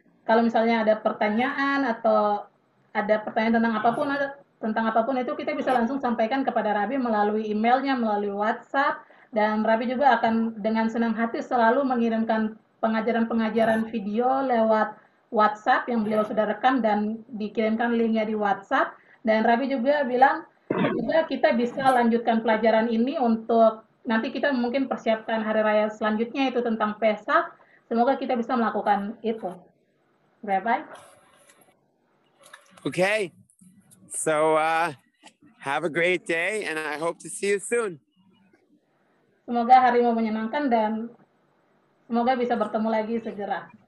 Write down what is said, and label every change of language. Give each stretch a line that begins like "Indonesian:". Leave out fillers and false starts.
Indonesian: kalau misalnya ada pertanyaan atau ada pertanyaan tentang apapun itu kita bisa langsung sampaikan kepada Rabi melalui emailnya, melalui WhatsApp, dan Rabi juga akan dengan senang hati selalu mengirimkan pengajaran-pengajaran video lewat WhatsApp yang beliau sudah rekam dan dikirimkan linknya di WhatsApp. Dan Rabi juga bilang juga kita bisa lanjutkan pelajaran ini untuk nanti kita mungkin persiapkan hari raya selanjutnya itu tentang Pesak. Semoga kita bisa melakukan itu.
English: Rabbi? Okay. So have a great day and I hope to see you soon.
Indonesian: Semoga harimu menyenangkan dan semoga bisa bertemu lagi segera.